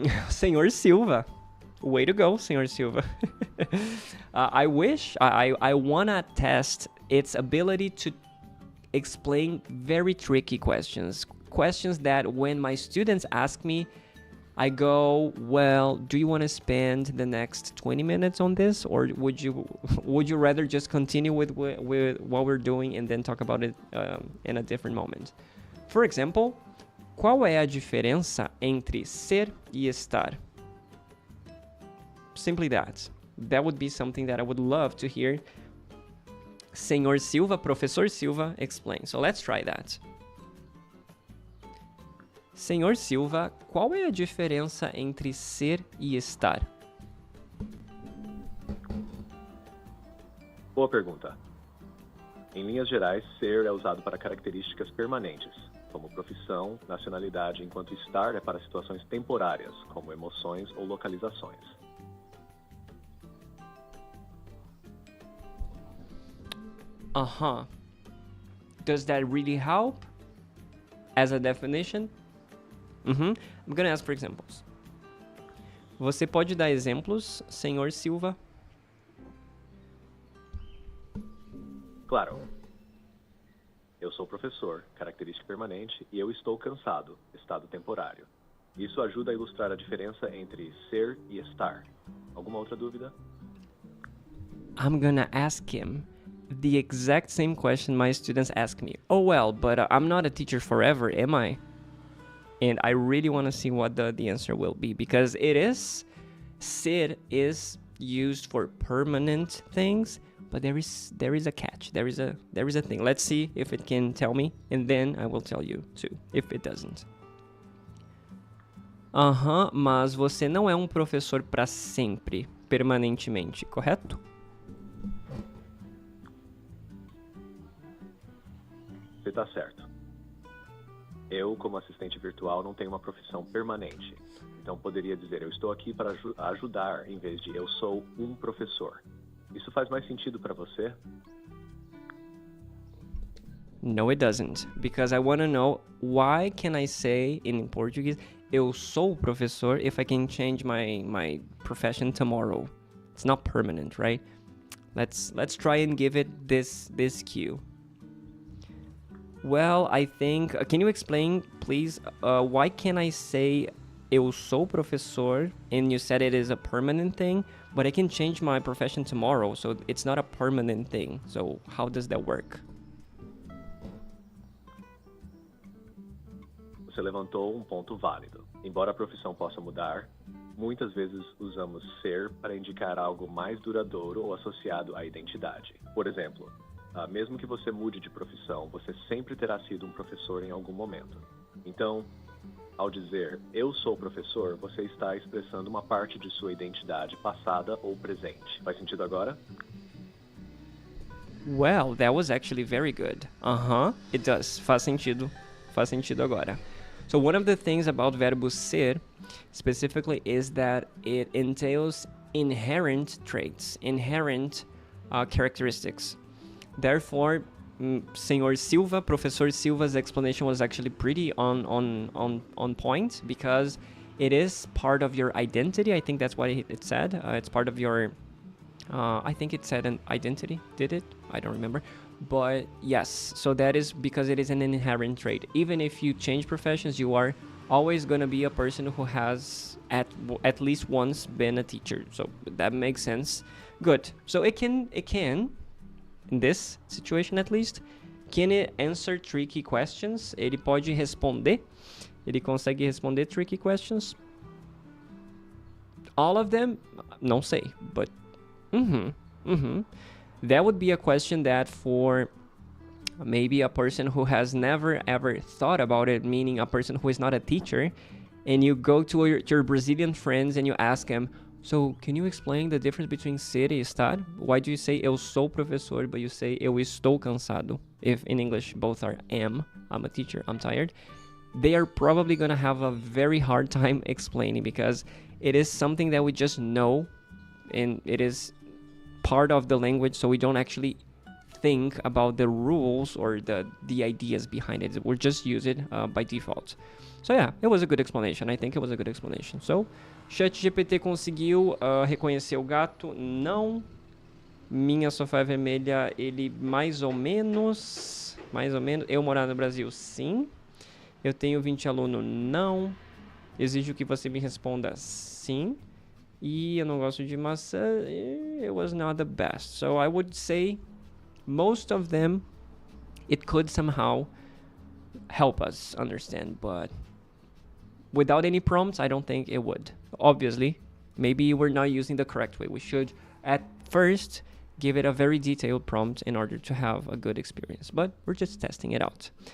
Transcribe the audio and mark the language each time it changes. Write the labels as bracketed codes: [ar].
[en] Senhor Silva, way to go, Senhor Silva. I want to test its ability to explain very tricky questions. Questions that when my students ask me, I go, well, do you want to spend the next 20 minutes on this, or would you rather just continue with what we're doing and then talk about it in a different moment? For example, [pt] qual é a diferença entre ser e estar? [en] Simply that. That would be something that I would love to hear Senhor Silva, Professor Silva, explain. So let's try that. [pt] Senhor Silva, qual é a diferença entre ser e estar? Boa pergunta. Em linhas gerais, ser é usado para características permanentes, como profissão, nacionalidade, enquanto estar é para situações temporárias, como emoções ou localizações. [en] Does that really help as a definition? I'm gonna ask for examples. [pt] Você pode dar exemplos, Senhor Silva? Claro. Eu sou professor, característica permanente, e eu estou cansado, estado temporário. Isso ajuda a ilustrar a diferença entre ser e estar. Alguma outra dúvida? [en] I'm gonna ask him the exact same question my students ask me. Oh well, but I'm not a teacher forever, am I? And I really want to see what the answer will be, because ser is used for permanent things, but there is a catch. There is a thing. Let's see if it can tell me, and then I will tell you too if it doesn't. [pt] Mas você não é um professor para sempre, permanentemente, correto? Você está certo. Eu, como assistente virtual, não tenho uma profissão permanente. Então, poderia dizer, eu estou aqui para ajudar, em vez de eu sou um professor. Isso faz mais sentido para você? [en] No, it doesn't. Because I want to know, why can I say in Portuguese, [pt] eu sou professor, [en] if I can change my profession tomorrow? It's not permanent, right? Let's try and give it this cue. Well, I think... can you explain, please, why can I say [pt] eu sou professor, [en] and you said it is a permanent thing, but I can change my profession tomorrow, so it's not a permanent thing. So how does that work? [pt] Você você levantou um ponto válido. Embora a profissão possa mudar, muitas vezes usamos ser para indicar algo mais duradouro ou associado à identidade. Por exemplo, mesmo que você mude de profissão, você sempre terá sido um professor em algum momento. Então, ao dizer eu sou professor, você está expressando uma parte de sua identidade passada ou presente. Faz sentido agora? [en] Well, that was actually very good. It does. [pt] Faz sentido. Faz sentido agora. [en] So one of the things about verbo ser specifically is that it entails inherent traits, inherent characteristics. Therefore, Senor Silva, Professor Silva's explanation was actually pretty on point because it is part of your identity. I think that's what it said. It's part of your... I think it said an identity, did it? I don't remember. But yes, so that is because it is an inherent trait. Even if you change professions, you are always going to be a person who has at least once been a teacher. So that makes sense. Good. So it can, in this situation at least, can it answer tricky questions? [pt] Ele pode responder. Ele consegue responder [en] tricky questions. All of them? [pt] Não sei, [en] but... That would be a question that for maybe a person who has never ever thought about it, meaning a person who is not a teacher, and you go to your Brazilian friends and you ask them, so can you explain the difference between ser e estar? Why do you say [pt] eu sou professor, [en] but you say [pt] eu estou cansado? [en] If in English both are am, I'm a teacher, I'm tired. They are probably going to have a very hard time explaining because it is something that we just know and it is part of the language, so we don't actually think about the rules or the ideas behind it. We'll just use it by default. So yeah, it was a good explanation. I think it was a good explanation. [pt] So, ChatGPT conseguiu reconhecer o gato? Não. Minha sofá vermelha, ele mais ou menos. Eu morar no Brasil? Sim. Eu tenho 20 alunos? Não. Exijo que você me responda? Sim. E eu não gosto de maçã. [en] It was not the best. So I would say most of them, it could somehow help us understand, but without any prompts, I don't think it would. Obviously, maybe we're not using the correct way. We should at first give it a very detailed prompt in order to have a good experience, but we're just testing it out.